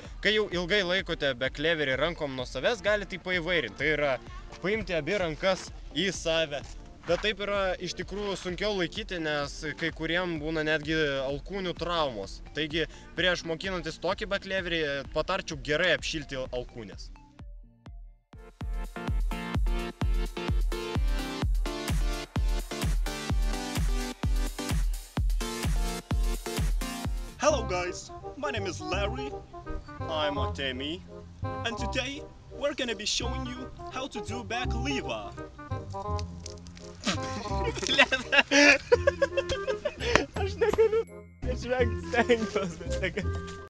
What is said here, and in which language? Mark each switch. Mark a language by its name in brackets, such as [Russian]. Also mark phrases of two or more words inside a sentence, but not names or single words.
[Lithuanian] Kai jau ilgai laikote [English] back leverį [Lithuanian] rankom nuo savęs, galite tai paįvairinti. Tai yra paimti abi rankas į save. Bet taip yra iš tikrųjų sunkiau laikyti, nes kai kuriem būna netgi alkūnių traumos. Taigi prieš mokinantis tokį [English] back leverį [Lithuanian] patarčiau gerai apšilti alkūnės. [English] Hello guys, my name is Larry. I'm Artemi. And today we're gonna be showing you how to do back lever. [Lithuanian] Aš negaliu išvengti stengiuos, bet negaliu.